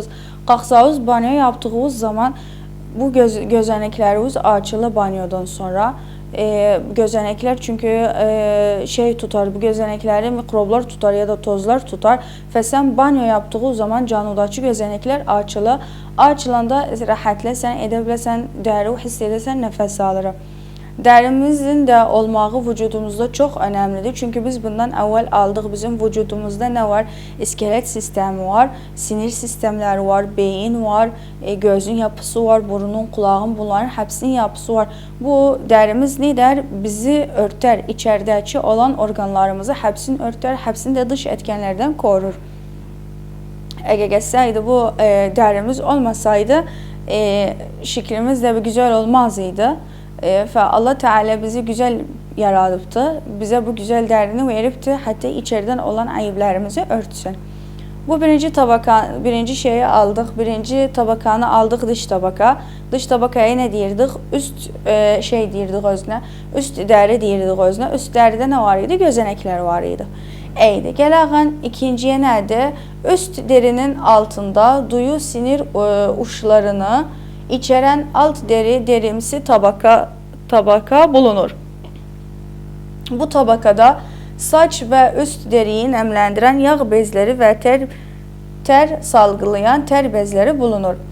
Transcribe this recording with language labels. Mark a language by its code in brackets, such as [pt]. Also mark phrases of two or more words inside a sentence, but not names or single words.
[tr] Qalxsanız banyo yaptığınız zaman bu gözenekleriniz açılı banyodan sonra gözenekler çünkü şey tutar, bu gözenekleri mikroblar tutar ya da tozlar tutar ve sen banyo yaptığı zaman canudaki gözenekler açılı. [az] Açılanda rahatla sen edə biləsən, dəri hiss edəsən, nəfəs alırım. Dərimizin də olmağı vücudumuzda çox önəmlidir. Çünki biz bundan əvvəl aldıq. Bizim vücudumuzda nə var? İskelet sistemi var, sinir sistemləri var, beyin var, gözün yapısı var, burunun, qulağın, bunların hepsinin yapısı var. Bu dərimiz nə edər? Bizi örtər, içəridəki olan orqanlarımızı hepsini örtər, hepsini də [tr] dış etkənlərdən korur. [az] Əgər gəlsəydi bu dərimiz olmasaydı, şeklimiz də güzel olmazdı. Allah Teala bizi güzel yaratıbdı. Bize bu güzel dərini veribdi. Hatta içeriden olan ayıblarımızı örtsün. Bu birinci şeyi aldık. Birinci tabakanı aldık, dış tabaka. Dış tabakaya ne deyirdik? Üst şey deyirdik özünə. Üst dəri deyirdik özünə. Üst dəridə nə var idi? Gözənəklər var idi. Eydi. Gəlağın ikinciye nədir? [tr] Üst derinin altında duyu sinir uçlarını içeren alt derimsi tabaka bulunur. Bu tabakada saç ve üst deriyi nemlendiren yağ bezleri ve ter salgılayan ter bezleri bulunur.